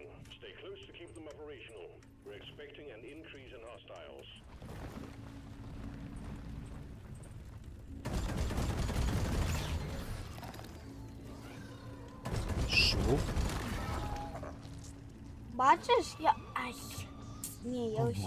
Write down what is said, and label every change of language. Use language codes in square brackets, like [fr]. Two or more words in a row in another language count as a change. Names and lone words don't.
[en] Stay close to keep them operational. We're expecting an increase in hostiles. [uk] Шо? Бачиш? Я. Ай. Ні, я О, усіла.